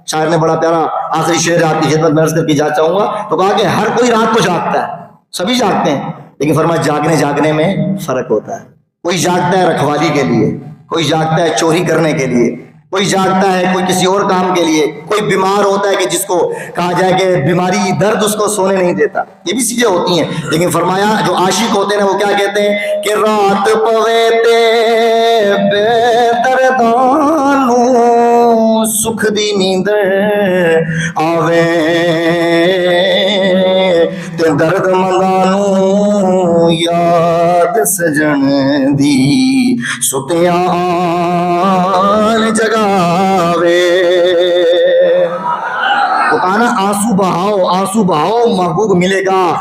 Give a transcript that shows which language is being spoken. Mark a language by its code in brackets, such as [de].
[ur] شاعر نے بڑا پیارا آخری شعر آپ کی خدمت میں عرض کر کے جا چاہوں گا, تو کہا کہ ہر کوئی رات کو جاگتا ہے, سبھی جاگتے ہیں, لیکن فرمایا جاگنے میں فرق ہوتا ہے. کوئی جاگتا ہے رکھوالی کے لیے, کوئی جاگتا ہے چوری کرنے کے لیے, کوئی جاگتا ہے کوئی کسی اور کام کے لیے, کوئی بیمار ہوتا ہے کہ جس کو کہا جائے کہ بیماری درد اس کو سونے نہیں دیتا. یہ بھی چیزیں ہوتی ہیں. لیکن فرمایا جو عاشق ہوتے ہیں وہ کیا کہتے ہیں کہ [pa] رات پوے تے بے دردانو سکھ دی نیند آوے تے درد مندانو یاد سجن دی ستیاں جگاوے. [ur] تو کہا نا آنسو بہاؤ محبوب ملے گا.